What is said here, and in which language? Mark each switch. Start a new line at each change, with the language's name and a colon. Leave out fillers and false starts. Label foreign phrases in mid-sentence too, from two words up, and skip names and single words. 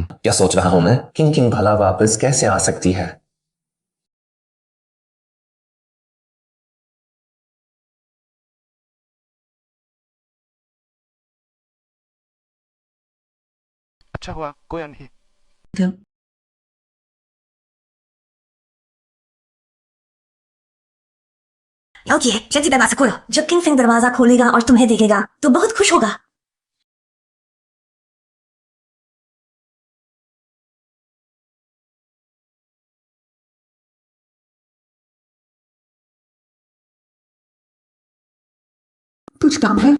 Hindi: क्या सोच रहा हूं मैं, किंग किंग भला वापस कैसे आ सकती है? अच्छा हुआ कोई नहीं।
Chinese: 姚姐，先记得拿着过了。
Hindi: जब किंग फिंग दरवाजा खोलेगा और तुम्हें देखेगा तो बहुत खुश होगा। कुछ काम है?